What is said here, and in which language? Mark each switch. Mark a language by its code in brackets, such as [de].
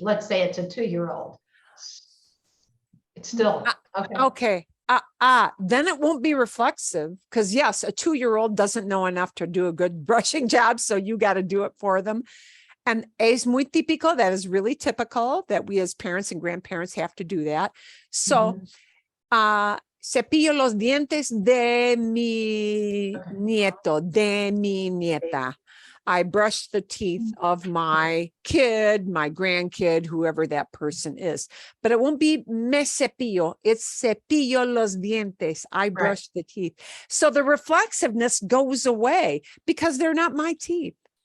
[en] Let's say it's a 2-year-old. It's still, okay. Okay. Then it won't be reflexive because yes, a 2-year-old doesn't know enough to do a good brushing job. So you got to do it for them. And es muy típico, that is really typical that we as parents and grandparents have to do that. [es] So, cepillo los dientes de mi nieto, de mi nieta. [en] I brush the teeth of my kid, my grandkid, whoever that person is. But it won't be me cepillo. It's cepillo los dientes. I brush the teeth. So the reflexiveness goes away because they're not my teeth.